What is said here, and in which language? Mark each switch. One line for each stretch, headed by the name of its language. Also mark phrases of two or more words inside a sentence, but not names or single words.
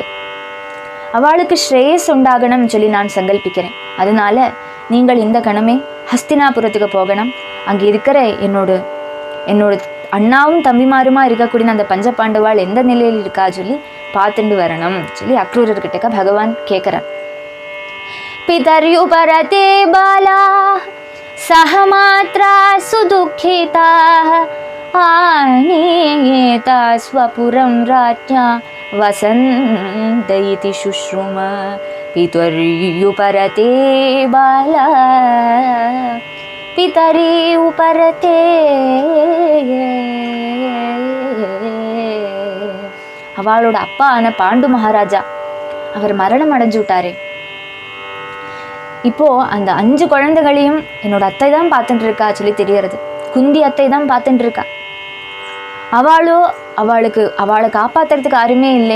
Tamil: அவளுக்கு ஸ்ரேயஸ் உண்டாகணும்னு சொல்லி நான் சங்கல்பிக்கிறேன். அதனால நீங்கள் இந்த கணமே ஹஸ்தினாபுரத்துக்கு போகணும். அங்கே இருக்கிற என்னோட அண்ணாவும் தம்பிமாருமா இருக்கக்கூடிய அந்த பஞ்சபாண்டவாள் எந்த நிலையில் இருக்கா சொல்லி பார்த்துட்டு வரணும் சொல்லி அக்ரூரர்கிட்ட பகவான் கேட்குறான்.
Sanskrit: पितर्युपरते बालाः सहमात्रा सुदुःखिताः आनीयेता स्वपुरं राज्ञा वसन्त इति शुश्रुम. पितर्युपरते बालाः पितरि उपरते.
Tamil: அவளோட அப்பா ஆன பாண்டு மகாராஜா அவர் மரணம் அடைஞ்சு விட்டாரே. இப்போ அந்த 5 குழந்தைகளையும் என்னோட அத்தை தான் பார்த்துட்டு இருக்கா சொல்லி தெரியறது. குந்தி அத்தை தான் பார்த்துட்டு இருக்கா. அவளை காப்பாத்துறதுக்கு யாருமே இல்லை.